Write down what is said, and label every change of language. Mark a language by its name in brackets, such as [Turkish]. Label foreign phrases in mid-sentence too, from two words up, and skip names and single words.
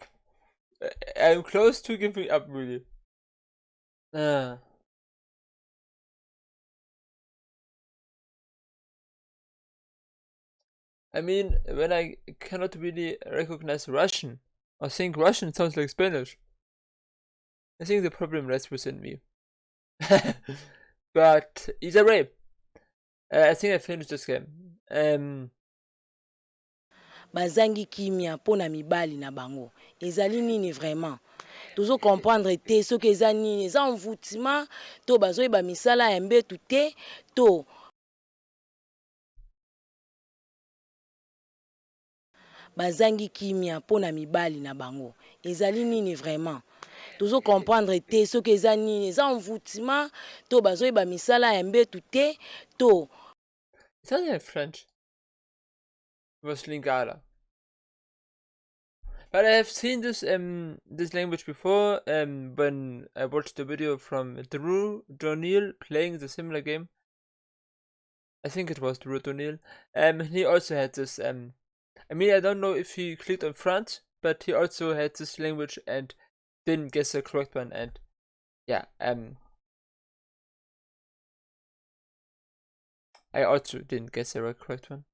[English] I'm close to giving up, really. I mean, when I cannot really recognize Russian, or think Russian sounds like Spanish, I think the problem rests within me. But either way, I think I finished this game. [Lingala] Bazangi kimia pona mibali na bango. Ezali nini vraiment? Tozo comprendre te [French] ce que [Lingala] eza nini, eza envoûtement to bazoyeba misala ya mbetu te to bazangi kimia pona mibali na bango. Ezali nini vraiment? Tozo comprendre te [French] ce que [Lingala] eza nini, eza envoûtement to bazoyeba misala ya mbetu te to. [English] It sounds like French. It was Lingala. But I have seen this this language before when I watched the video from Drew O'Neill playing the similar game. I think it was Drew O'Neill. He also had this I mean, I don't know if he clicked on France, but he also had this language and didn't guess the correct one, and yeah, I also didn't guess the correct one.